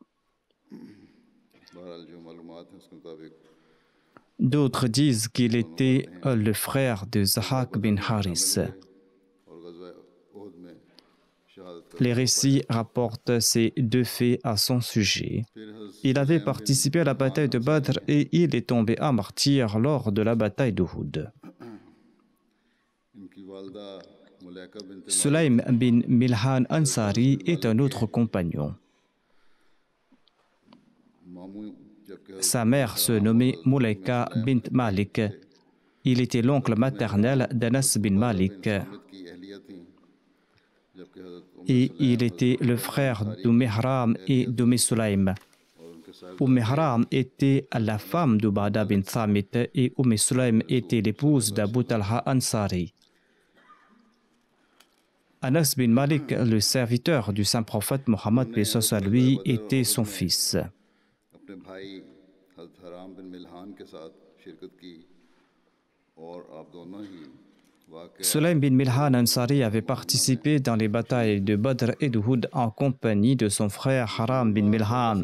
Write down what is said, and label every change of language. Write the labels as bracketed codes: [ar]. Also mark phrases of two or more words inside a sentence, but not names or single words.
[fr] D'autres disent qu'il était le frère de Zahak bin Haris. Les récits rapportent ces deux faits à son sujet. Il avait participé à la bataille de Badr et il est tombé en martyr lors de la bataille d'Uhud. Sulaym bin Milhan Ansari est un autre compagnon. Sa mère se nommait Mulaika bint Malik. Il était l'oncle maternel d'Anas bin Malik. Et il était le frère d'Ihram et Sulaym. Ihram était la femme d'Ubada bin Thamit et Sulaym était l'épouse d'Abu Talha Ansari. Anas bin Malik, le serviteur du saint prophète Mohammed à lui, était son fils. Sulaym bin Milhan Ansari avait participé dans les batailles de Badr et d'Uhud en compagnie de son frère Haram bin Milhan.